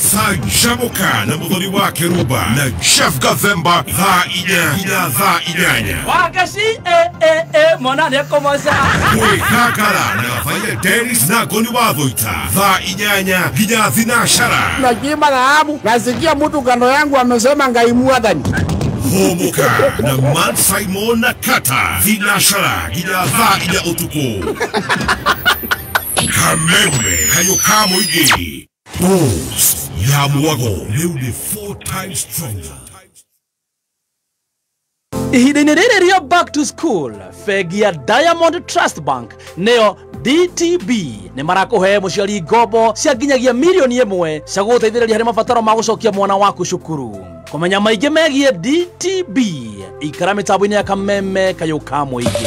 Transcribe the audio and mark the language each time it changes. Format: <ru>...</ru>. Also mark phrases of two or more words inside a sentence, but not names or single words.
<ki>Cancamuka na mũthoni wa Kĩrumba na Chef Gathemba thaa 4 nginya thaa 8. Wakaci mwana nĩekũmoca. Kwĩgangara na Gabaire Dennis na Ngoni wa Thũita thaa 8 nginya thinacara.</ki> <sw>Najima na amu nasikia mtu kando yangu amesema</sw> <ki>Ngai Mwathani. Homoka na Man Simon na Kata thinacara nginya thaa 4 ũtukũ. Kameme Kayo ka Mũingĩ. Boost ya Mwago rĩu nĩ</ki> <en>4 times stronger.</en> <ki>Ihinda-inĩ rĩrĩ rĩa</ki> <en>back to school,</en> <ki>bengi ya Diamond Trust Bank nĩyo DTB nĩ marakũhe mũciari ngombo cia nginyagia mirioni 1 cia gũgũteithĩrĩria harĩ mabataro ma gũcokia mwana waku cukuru. Kũmenya maingĩ megiĩ DTB, ikara mĩtambo-inĩ ya Kameme Kayo ka Mũingĩ.</ki>